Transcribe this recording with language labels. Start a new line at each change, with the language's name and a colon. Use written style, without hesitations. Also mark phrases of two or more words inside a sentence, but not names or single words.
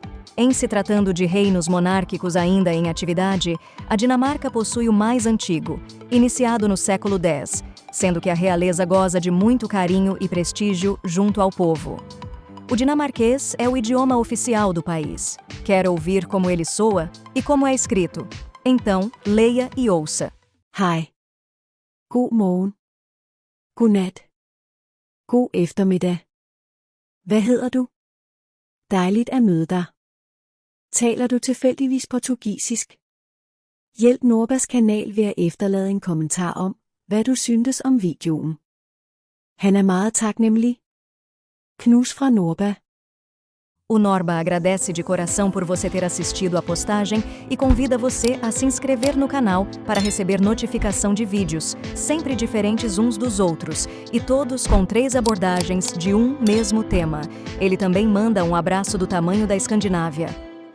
Portuguese: Em se tratando de reinos monárquicos ainda em atividade, a Dinamarca possui o mais antigo, iniciado no século X, sendo que a realeza goza de muito carinho e prestígio junto ao povo. O dinamarquês é o idioma oficial do país. Quer ouvir como ele soa e como é escrito? Então, leia e ouça.
Danish: Hej. God morgen. God nat. God eftermiddag. Hvad hedder du? Dejligt at møde dig. Taler du tilfældigvis portugisisk? Hjælp Norbas kanal ved at efterlade en kommentar om, hvad du syntes om videoen. Han er meget taknemmelig. Knus fra Norba.
Portuguese: O Norba agradece de coração por você ter assistido a postagem e convida você a se inscrever no canal para receber notificação de vídeos, sempre diferentes uns dos outros, e todos com 3 abordagens de um mesmo tema. Ele também manda um abraço do tamanho da Escandinávia.